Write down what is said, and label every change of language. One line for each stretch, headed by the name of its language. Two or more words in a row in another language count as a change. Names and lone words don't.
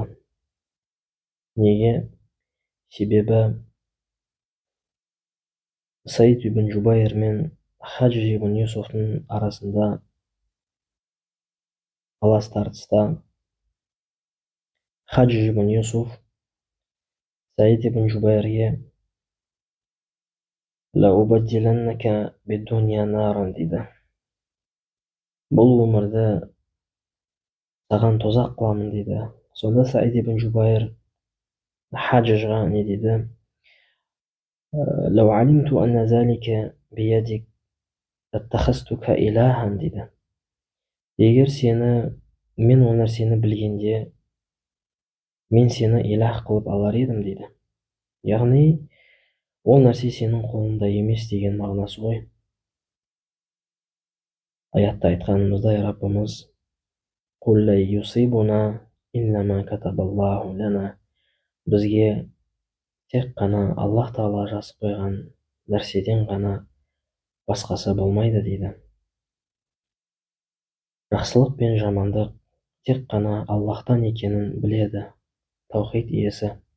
Kazakh: Неге? Себебі Саид ибн Жубайр мен Хаджи ибн Юсуфтың арасында талас тартыста Хаджи ибн Юсуф Саид ибн Жубайрге
Arabic: لأبدلنك الدنيا نارا
Kazakh: дейді. Бұл өмірді саған тозақ қыламын дейді. Сонда Саид ибн Жубайр Хаджиға не дейді?
Arabic: لو علمت أن ذلك بيدك لاتخذتك إلها
Kazakh: дейді. Егер мен ол нәрсені білгенде, мен сені илах қылып алар едім дейді. Яғни ол нәрсе сенің қолында емес деген мағынасы ғой. Аятта айтқанымыздай, Раббымыз
Arabic: «قل لا يصيبنا إلا ما كتب الله لنا».
Kazakh: Бізге тек қана Аллах тағала жазып қойған нәрседен ғана басқасы болмайды дейді. Жақсылық пен жамандық тек қана Аллахтан екенін біледі таухид иесі.